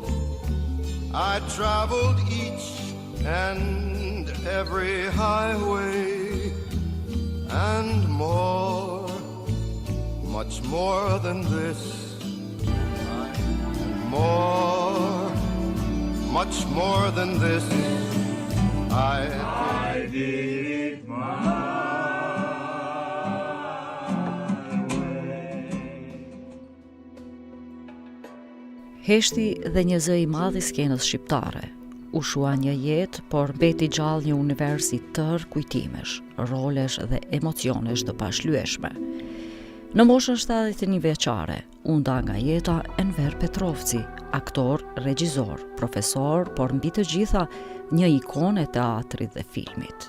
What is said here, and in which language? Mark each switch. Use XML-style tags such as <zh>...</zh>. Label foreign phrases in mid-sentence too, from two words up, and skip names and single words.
<en>I traveled each and every highway, and more, much more than this. More, much more than this, I did it my way.</en> <sq>Heshti dhe një zë I madh I skenës shqiptare. U shua një jetë, por mbeti gjallë një univers I tërë kujtimesh, rolesh dhe emocionesh të pashlyeshme. Në moshën 71 vjeçare, u nda nga jeta Enver Petrovci, aktor, regjizor, profesor, por mbi të gjitha një ikonë e teatrit dhe filmit.</sq>